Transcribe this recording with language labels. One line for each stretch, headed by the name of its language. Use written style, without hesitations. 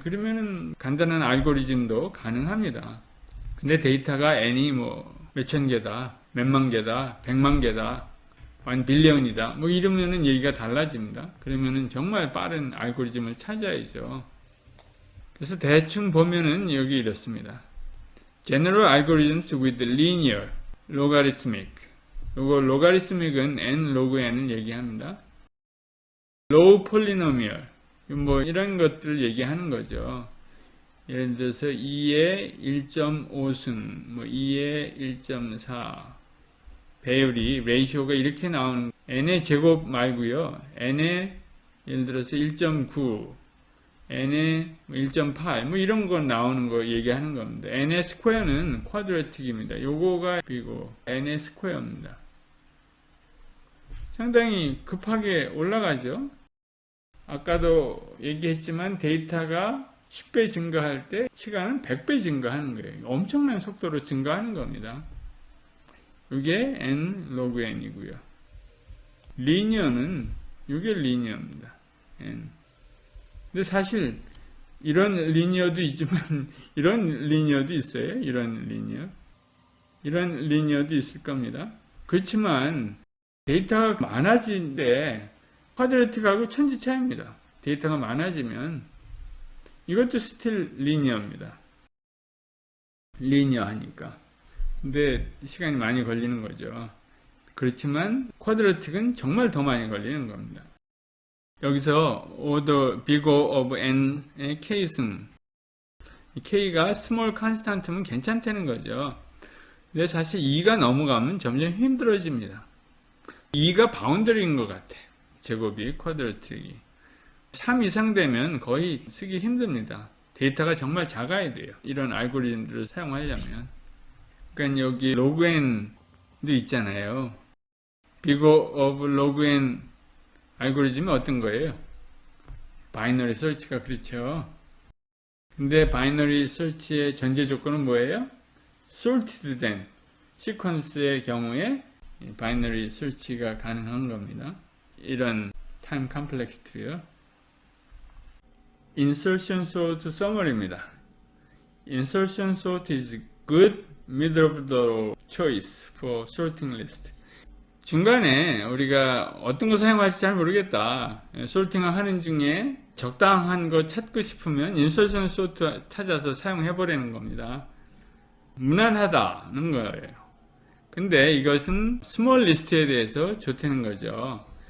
Korean: 그러면은 간단한 알고리즘도 가능합니다. 근데 데이터가 n이 뭐 몇천 개다, 몇만 개다, 100만 개다, 1빌리언이다. 뭐 이러면은 얘기가 달라집니다. 그러면은 정말 빠른 알고리즘을 찾아야죠. 그래서 대충 보면은 여기 이렇습니다.
English: General algorithms with linear, logarithmic.
Korean: 요거 logarithmic은 n log n을 얘기합니다.
English: low polynomial.
Korean: 뭐 이런 것들을 얘기하는 거죠. 예를 들어서 2의 1.5승, 뭐 2의 1.4 배율이 레이시오가 이렇게 나오는 n의 제곱 말고요. n의 예를 들어서 1.9, n의 1.8 뭐 이런 거 나오는 거 얘기하는 겁니다. n의 스퀘어는 쿼드래틱입니다. 요거가 비고 n의 스퀘어입니다. 상당히 급하게 올라가죠. 아까도 얘기했지만 데이터가 10배 증가할 때 시간은 100배 증가하는 거예요. 엄청난 속도로 증가하는 겁니다. 이게 n log n이고요. 리니어는 이게 리니어입니다. n. 근데 사실 이런 리니어도 있지만 이런 리니어도 있어요. 이런 리니어도 있을 겁니다. 그렇지만 데이터가 많아지는데 쿼드래틱하고 천지 차이입니다. 데이터가 많아지면 이것도 스틸 리니어입니다. 리니어 하니까. 근데 시간이 많이 걸리는 거죠. 그렇지만 쿼드래틱은 정말 더 많이 걸리는 겁니다. 여기서 order big O of n의 k승. k가 small constant면 괜찮다는 거죠. 근데 사실 2가 넘어가면 점점 힘들어집니다. 2가 바운더리인 것 같아. 제곱이 쿼드래틱이. 3 이상 되면 거의 쓰기 힘듭니다. 데이터가 정말 작아야 돼요. 이런 알고리즘들을 사용하려면. 그러니까 여기 log n도 있잖아요. big O of log n 알고리즘이 어떤 거예요? 바이너리 서치가 그렇죠. 근데 바이너리 서치의 전제 조건은 뭐예요? sorted 된 시퀀스의 경우에 바이너리 서치가 가능한 겁니다. 이런 time complexity요.
English: insertion sort summary입니다. insertion sort is good middle of the row choice for sorting list.
Korean: 중간에 우리가 어떤 거 사용할지 잘 모르겠다. 솔팅을 하는 중에 적당한 거 찾고 싶으면 인서션 소트 찾아서 사용해버리는 겁니다. 무난하다는 거예요. 근데 이것은 스몰 리스트에 대해서 좋다는 거죠.